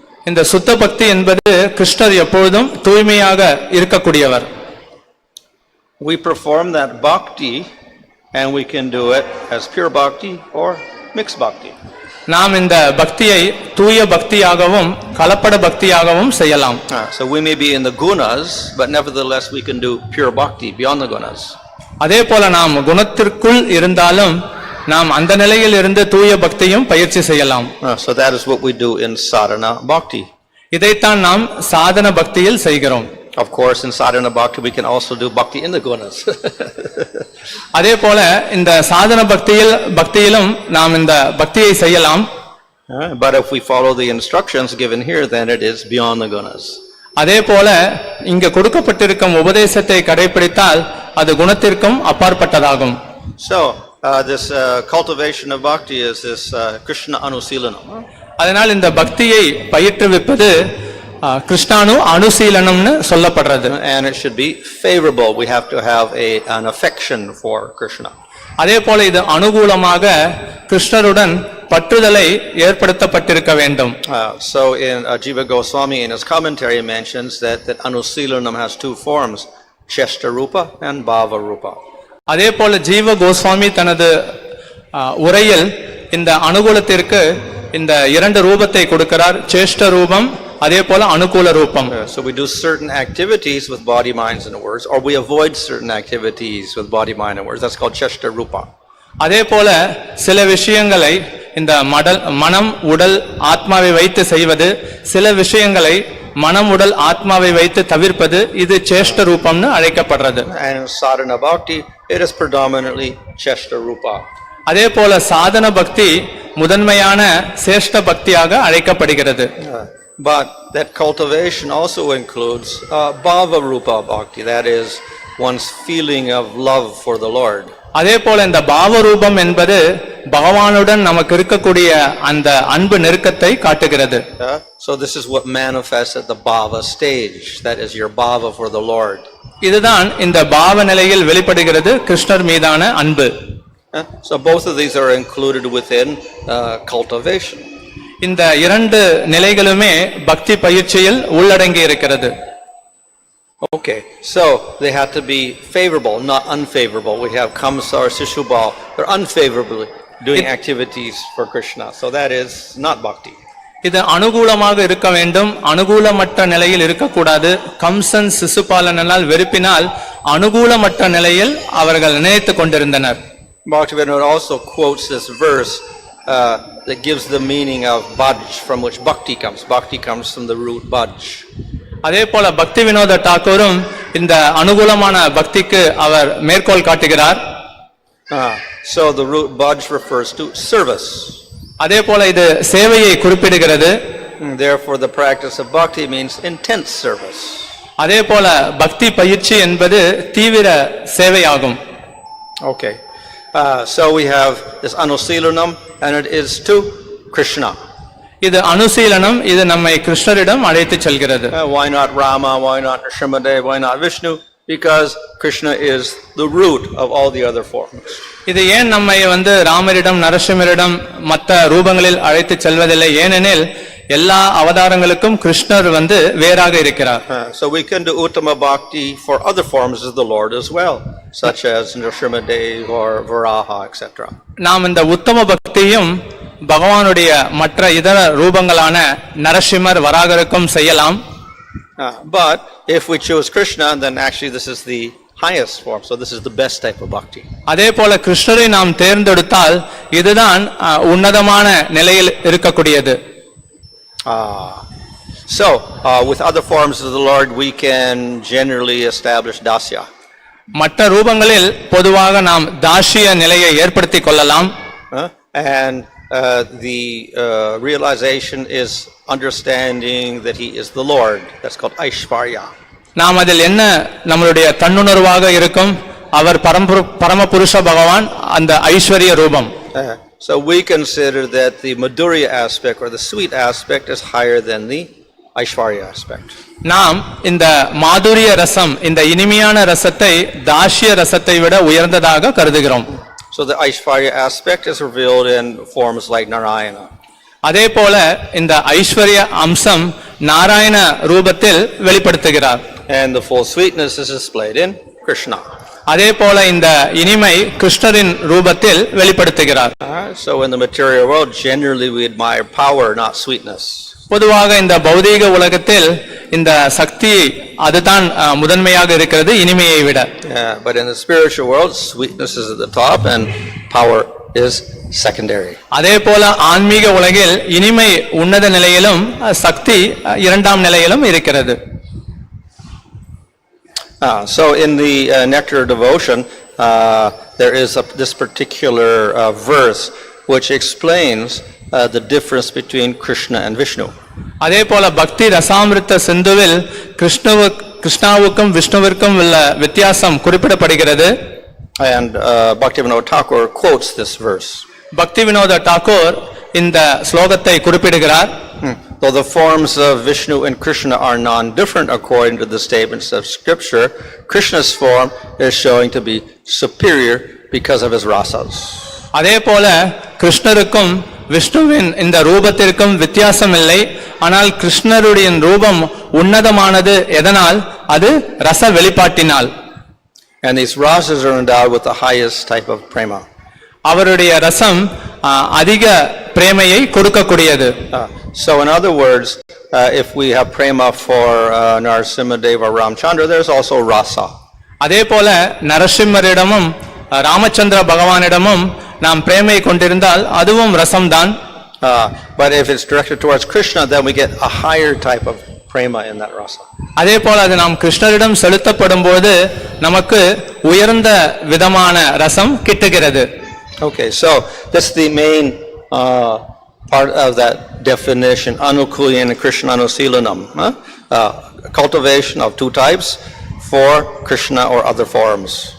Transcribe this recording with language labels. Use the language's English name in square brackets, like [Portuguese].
[Tamil] இந்த சுத்த பக்தி என்பது கிருஷ்ணர் எப்பொழுதும் தூய்மையாக இருக்கக்கூடியவர். [English] We perform that bhakti and we can do it as pure bhakti or mixed bhakti. [Tamil] நாம் இந்த பக்தியை தூய பக்தியாகவும் கலப்பட பக்தியாகவும் செய்யலாம். [English] So we may be in the gunas, but nevertheless we can do pure bhakti beyond the gunas. [Tamil] அதே போல நாம் குணத்திற்குள் இருந்தாலும் நாம் அந்த நிலையில் இருந்து தூய பக்தியும் பயிற்சி செய்யலாம். [English] So that is what we do in sadhana bhakti. [Tamil] இதைத்தான் நாம் சாதன பக்தியில் செய்கிறோம். [English] Of course, in sadhana bhakti we can also do bhakti in the gunas. [Tamil] அதே போல இந்த சாதன பக்தியிலும் நாம் இந்த பக்தியை செய்யலாம். [English] But if we follow the instructions given here, then it is beyond the gunas. [Tamil] அதே போல இங்க கொடுக்கப்பட்டிருக்கும் உபதேசத்தை கடைபிடித்தால் அது குணத்திற்கும் அப்பாற்பட்டதாகும். [English] So this cultivation of bhakti is this Krishna Anusilanam. [Tamil] அதனால் இந்த பக்தியை பயிற்றுவிப்பது கிருஷ்ணானு அனுசீலனம்னு சொல்லப்படுறது. [English] And it should be favorable. We have to have an affection for Krishna. [Tamil] அதே போல இது அனுகூலமாக கிருஷ்ணருடன் பற்றுதலை ஏற்படுத்தப்பட்டிருக்க வேண்டும். [English] So in Jiva Goswami in his commentary mentions that Anusilanam has two forms, Cheshta Rupa and Bhava Rupa. [Tamil] அதே போல ஜீவ கோஸ்வாமி தனது உரையில் இந்த அனுகூலத்திற்கு இந்த இரண்டு ரூபத்தை கொடுக்கிறார், சேஷ்ட ரூபம் அதே போல அனுகூல ரூபம். [English] So we do certain activities with body, minds and words, or we avoid certain activities with body, mind and words. That's called Cheshta Rupa. [Tamil] அதே போல சில விஷயங்களை இந்த மனம் உடல் ஆத்மாவை வைத்து செய்வது, சில விஷயங்களை மனம் உடல் ஆத்மாவை வைத்து தவிர்ப்பது, இது சேஷ்ட ரூபம்னு அழைக்கப்படுறது. [English] And in sadhana bhakti it is predominantly Cheshta Rupa. [Tamil] அதே போல சாதன பக்தி முதன்மையான சேஷ்ட பக்தியாக அழைக்கப்படுகிறது. [English] But that cultivation also includes Bhava Rupa Bhakti, that is one's feeling of love for the Lord. [Tamil] அதே போல இந்த பாவ ரூபம் என்பது பகவானுடன் நமக்கு இருக்கக்கூடிய அந்த அன்பு நெருக்கத்தை காட்டுகிறது. [English] So this is what manifests at the Bhava stage, that is your Bhava for the Lord. [Tamil] இதுதான் இந்த பாவ நிலையில் வெளிப்படுகிறது கிருஷ்ணர் மீதான அன்பு. [English] So both of these are included within cultivation. [Tamil] இந்த இரண்டு நிலைகளுமே பக்தி பயிற்சியில் உள்ளடங்கி இருக்கிறது. [English] Okay, so they have to be favorable, not unfavorable. We have Kamsar, Shishubal, they're unfavorably doing activities for Krishna. So that is not bhakti. [Tamil] இது அனுகூலமாக இருக்க வேண்டும், அனுகூலமற்ற நிலையில் இருக்கக்கூடாது. கம்சன் சிசுபாலனால் வெறுப்பினால் அனுகூலமற்ற நிலையில் அவர்கள் நினைத்துக் கொண்டிருந்தனர். [English] Bhaktivinoda also quotes this verse that gives the meaning of bhaj, from which bhakti comes. Bhakti comes from the root bhaj. [Tamil] அதே போல பக்தி வினோத டாக்கூரும் இந்த அனுகூலமான பக்திக்கு அவர் மேற்கோள் காட்டுகிறார். [English] So the root bhaj refers to service. [Tamil] அதே போல இது சேவையை குறிப்பிடுகிறது. [English] Therefore the practice of bhakti means intense service. [Tamil] அதே போல பக்தி பயிற்சி என்பது தீவிர சேவையாகும். [English] Okay. So we have this anusilanam and it is to Krishna. [Tamil] இது அனுசீலனம், இது நம்மை கிருஷ்ணரிடம் அழைத்து செல்கிறது. [English] Why not Rama, why not Nrsimhadev, why not Vishnu? Because Krishna is the root of all the other forms. [Tamil] இது ஏன் நம்மை ராமரிடம் நரசிம்மரிடம் மற்ற ரூபங்களில் அழைத்து செல்வதில்லை? ஏனெனில் எல்லா அவதாரங்களுக்கும் கிருஷ்ணர் வேறாக இருக்கிறார். [English] So we can do uttama bhakti for other forms of the Lord as well, such as Nrsimhadev or Varaha, etc. [Tamil] நாம் இந்த உத்தம பக்தியும் பகவானுடைய மற்ற இதர ரூபங்களான நரசிம்மர் வராகருக்கும் செய்யலாம். [English] But if we choose Krishna, then actually this is the highest form. So this is the best type of bhakti. [Tamil] அதே போல கிருஷ்ணரை நாம் தேர்ந்தெடுத்தால் இதுதான் உன்னதமான நிலையில் இருக்கக்கூடியது. [English] So with other forms of the Lord we can generally establish dasya. [Tamil] மற்ற ரூபங்களில் பொதுவாக நாம் தாசிய நிலையை ஏற்படுத்திக் கொள்ளலாம். [English] And the realization is understanding that he is the Lord. That's called Aishvarya. [Tamil] நாம் அதில் என்ன நம்மளுடைய தன்னுணர்வாக இருக்கும்? அவர் பரமபுருஷ பகவான், அந்த ஐஸ்வர்ய ரூபம். [English] So we consider that the Madhurya aspect or the sweet aspect is higher than the Aishvarya aspect. [Tamil] நாம் இந்த மாதுரிய ரசம், இந்த இனிமையான ரசத்தை தாசிய ரசத்தை விட உயர்ந்ததாக கருதுகிறோம். [English] So the Aishvarya aspect is revealed in forms like Narayana. [Tamil] அதே போல இந்த ஐஸ்வர்ய அம்சம் நாராயண ரூபத்தில் வெளிப்படுத்துகிறார். [English] And the full sweetness is displayed in Krishna. [Tamil] அதே போல இந்த இனிமை கிருஷ்ணரின் ரூபத்தில் வெளிப்படுத்துகிறார். [English] So in the material world generally we admire power, not sweetness. [Tamil] பொதுவாக இந்த பௌதீக உலகத்தில் இந்த சக்தி அதுதான் முதன்மையாக இருக்கிறது இனிமையை விட. [English] But in the spiritual world sweetness is at the top and power is secondary. [Tamil] அதே போல ஆன்மீக உலகில் இனிமை உன்னத நிலையிலும் சக்தி இரண்டாம் நிலையிலும் இருக்கிறது. [English] So in the nectar of devotion there is this particular verse which explains the difference between Krishna and Vishnu. [Tamil] அதே போல பக்தி ரசாமிருத சிந்துவில் கிருஷ்ணாவுக்கும் விஷ்ணுவிற்கும் உள்ள வித்தியாசம் குறிப்பிடப்படுகிறது. [English] And Bhaktivinoda Thakur quotes this verse. [Tamil] பக்தி வினோத டாக்கூர் இந்த ஸ்லோகத்தை குறிப்பிடுகிறார். [English] Though the forms of Vishnu and Krishna are non-different according to the statements of Scripture, Krishna's form is showing to be superior because of his rasas. [Tamil] அதே போல கிருஷ்ணருக்கும் விஷ்ணுவின் இந்த ரூபத்திற்கும் வித்தியாசம் இல்லை. ஆனால் கிருஷ்ணருடைய ரூபம் உன்னதமானது எதனால்? அது ரச வெளிப்பாட்டினால். [English] And these rasas are endowed with the highest type of prema. [Tamil] அவருடைய ரசம் அதிக பிரேமையை கொடுக்கக்கூடியது. [English] So in other words, if we have prema for Narasimhadev or Ramchandra, there's also rasa. [Tamil] அதே போல நரசிம்மரிடமும் ராமச்சந்திர பகவானிடமும் நாம் பிரேமையை கொண்டிருந்தால் அதுவும் ரசம்தான். [English] But if it's directed towards Krishna, then we get a higher type of prema in that rasa. [Tamil] அதே போல அது நாம் கிருஷ்ணரிடம் செலுத்தப்படும் போது நமக்கு உயர்ந்த விதமான ரசம் கிட்டுகிறது. [English] Okay, so this is the main part of that definition, anukulyan and Krishna anusilanam. Cultivation of two types for Krishna or other forms.